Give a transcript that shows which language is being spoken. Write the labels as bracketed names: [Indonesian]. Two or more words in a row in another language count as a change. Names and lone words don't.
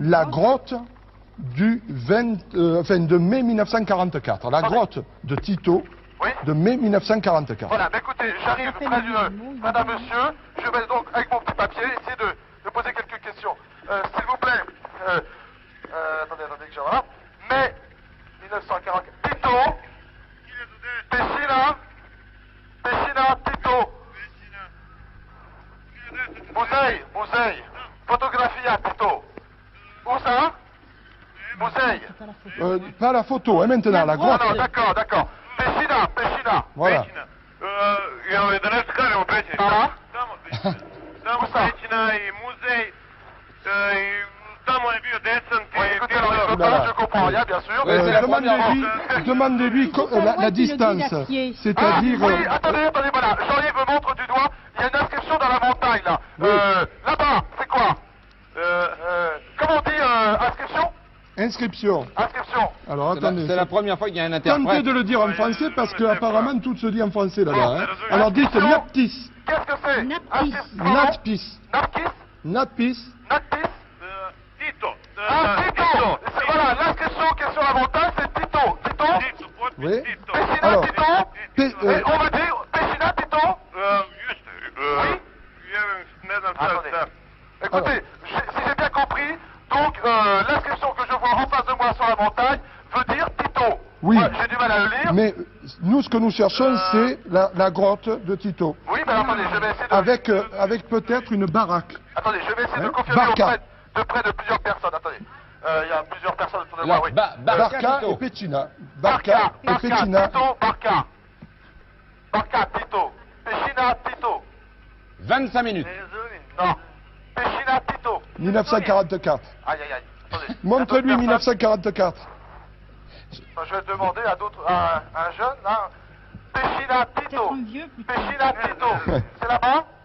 [French] la grotte de mai 1944, la grotte de Tito Oui. de mai 1944. Voilà, mais écoutez, j'arrive Rappelle près le d'une mot, il madame, va monsieur. Je vais donc, avec mon petit papier, essayer de poser quelques questions. S'il vous plaît, attendez que je vois. Mai 1944. Tito. Pessina, Tito. Bouzeille. Photographie à Tito. Où ça? Bouzeille. Pas la photo, hein, maintenant, la Ah grotte. non, d'accord. Pessina. Voilà. Ah, Tamo Où ça? [Serbian] Pećina i muzej, i tamo je bio desant [French] oui, i écoutez, alors, je Oulala. comprends rien, bien sûr. Oui, c'est la Demandez-lui la Ouais, tu le dis, distance, l'acier. c'est-à-dire... Ah, oui, attendez, voilà. Jean-Yves me montre du doigt. Il y a une inscription dans la montagne, là. Oui. Là-bas, c'est quoi? Comment on dit inscription? Inscription. Inscription. Alors attendez. C'est la première fois qu'il y a un Tentez interprète. de le dire en français parce qu'apparemment tout se dit en français là-bas. Hein. Ah, Alors dites Naptis. Qu'est-ce que c'est? Naptis. Natpis. Naptis? Natpis. Naptis? Tito. Ah, Tito. Voilà, l'inscription qui est sur la montagne, c'est Tito. Tito? Tito, potpis Oui. Tito. Pessina, Alors, Tito? Pe- Et on me dit Pessina, Tito? Juste, Oui. [Serbian] ne znam [French] Attendez. [Serbian] šta. [French] Écoutez, si j'ai bien compris, donc l'inscription que je vois en face de moi sur la montagne veut dire Tito. Oui. Ouais, j'ai du mal à le lire. Mais nous ce que nous cherchons c'est la grotte de Tito. Oui, mais attendez, je vais essayer de... Avec peut-être une baraque. Attendez, je vais essayer de Hein? confirmer Barca. auprès de plusieurs personnes. Attendez, il y a plusieurs personnes autour de Là, moi, oui. Barca Tito. et Peccina. Barca et Peccina. Tito, Barca. Barca, Tito. Pessina, Tito. 25 minutes. Non. Pessina, Tito. 1944. Aïe. Attendez. Montre-lui Il y a d'autres 1944. personnes. Je vais demander à d'autres, à un jeune, là. Pessina, Tito. Peut-être un vieux plutôt. Pessina, Tito. C'est là-bas?